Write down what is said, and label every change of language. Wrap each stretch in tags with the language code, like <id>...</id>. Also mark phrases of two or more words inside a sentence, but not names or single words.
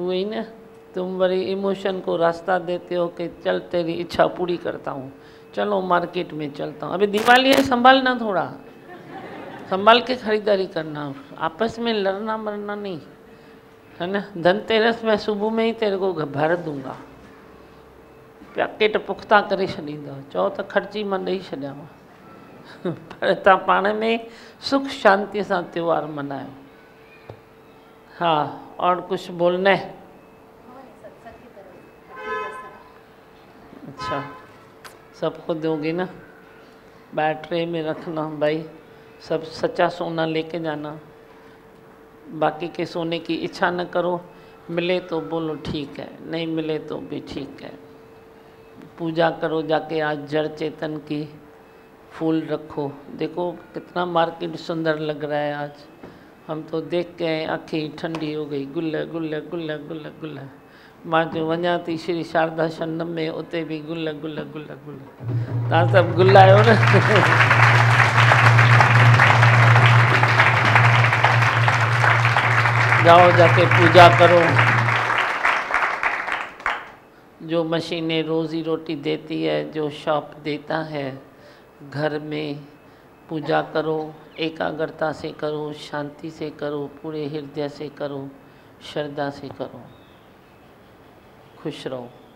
<hi>वही ना, तुम बड़ी इमोशन को रास्ता देते हो कि चल तेरी इच्छा पूरी करता हूँ, चलो मार्केट में चलता हूँ। अभी दिवाली है, संभालना, थोड़ा संभाल के खरीदारी करना, आपस में लड़ना मरना नहीं, है ना। धनतेरस में सुबह में ही तेरे को भर दूंगा,</hi> <sd>पैकेट पुख्ता करे छॾींदो, चओ त खर्ची मां ॾेई छॾियांव, पर तव्हां पाण में सुख शांति सां त्योहार मनायो।</sd> <hi>हाँ, और कुछ बोलना है? अच्छा, सबको दोगे ना? बैटरी में रखना भाई, सब सच्चा सोना लेके जाना, बाकी के सोने की इच्छा न करो। मिले तो बोलो ठीक है, नहीं मिले तो भी ठीक है। पूजा करो जाके, आज जड़ चेतन की फूल रखो। देखो कितना मार्केट सुंदर लग रहा है आज, हम तो देख के आँखें ठंडी हो गई।</hi> <sd>गुल गुल गुल गुल गुल, मां जो वञा थी श्री शारदा शरणम में, उते भी गुल गुल गुल गुल। तव्हां सभु गुलायो न।</sd> <hi>जाओ जाके पूजा करो। जो मशीनें रोज़ी रोटी देती है, जो शॉप देता है, घर में पूजा करो, एकाग्रता से करो, शांति से करो, पूरे हृदय से करो, श्रद्धा से करो, खुश रहो।</hi>